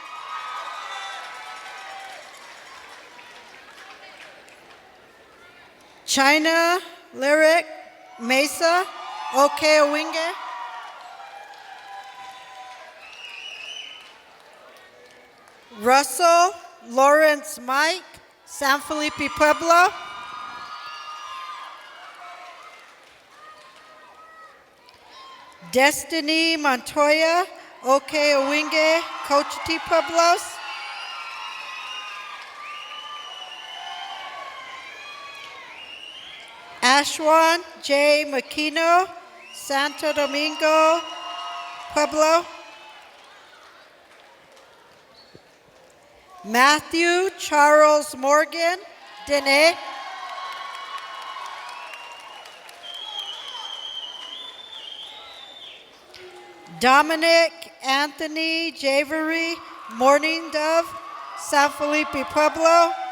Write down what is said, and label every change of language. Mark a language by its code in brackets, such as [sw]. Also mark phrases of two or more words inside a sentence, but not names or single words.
[en] China Lyric Mesa, Okeowinge. Russell Lawrence Mike, San Felipe, Pueblo. Destiny Montoya, Okeowinge, Cochiti, Pueblos. Ashwan J. Makino, Santo Domingo, Pueblo. Matthew Charles Morgan, Dene. Dominic Anthony Javery, Morning Dove, San Felipe, Pueblo.